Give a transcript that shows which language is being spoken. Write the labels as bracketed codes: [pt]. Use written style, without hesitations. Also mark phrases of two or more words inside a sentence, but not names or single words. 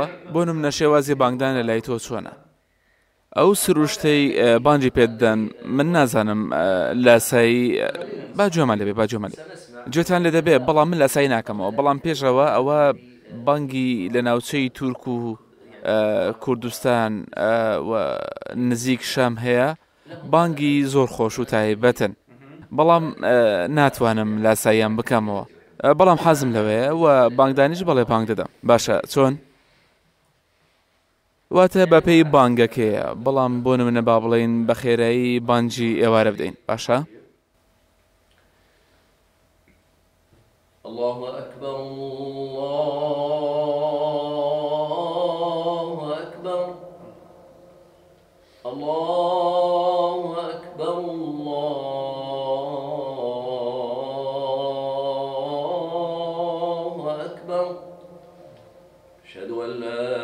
[ckb] بۆ نمونە شێوازی بانگدان لە لای تۆ چۆنە؟ ئەو سروشتەی بانگی پێدەن من نازانم لاسایی باجۆمە لەبێ باجۆمە لێ گوێتان لێ دەبێت، بەڵام من لاسایی ناکەمەوە، بەڵام پێشەوە ئەوە بانگی لە ناوچەی تورک و کوردستان و نزیک شام هەیە، بانگی زۆر خۆش و تایبەتن، بەڵام ناتوانم لاساییان بکەمەوە، بەڵام حەزم لەوەیە و بانگدانیش بەڵێ بانگ دەدەم. باشە چۆن؟ واتە بەپێی بانگەکەیە، بەڵام بۆ نمونە با بڵێین بە خێرایی بانگی ئێوارە بدەین. باشە؟ [ar] الله أكبر الله أكبر الله أكبر الله أكبر أشهد أن لا